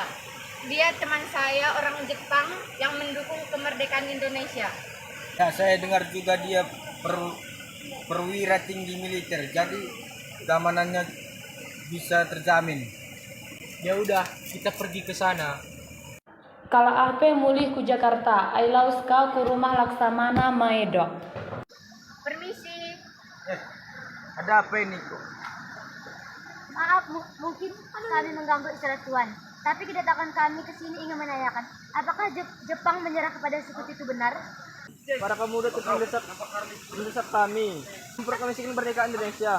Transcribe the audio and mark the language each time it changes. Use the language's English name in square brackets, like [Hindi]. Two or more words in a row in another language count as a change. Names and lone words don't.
[Indonesian] Dia teman saya orang Jepang yang mendukung kemerdekaan Indonesia. Ya, saya dengar juga dia perwira tinggi militer, jadi keamanannya bisa terjamin. Ya udah, kita pergi ke sana. [Batak Karo] Kalaah pe mulih ku Jakarta. Ai laus ka ku rumah Laksamana Maeda. [Indonesian] Permisi. Ada apa ini kok? Maaf, mungkin kami mengganggu istirahat Tuan. Tapi kedatangan kami ke sini ingin menanyakan, apakah Jepang menyerah kepada sekutu itu benar? Para kaum muda mendesak kami memproklamasikan kemerdekaan Indonesia.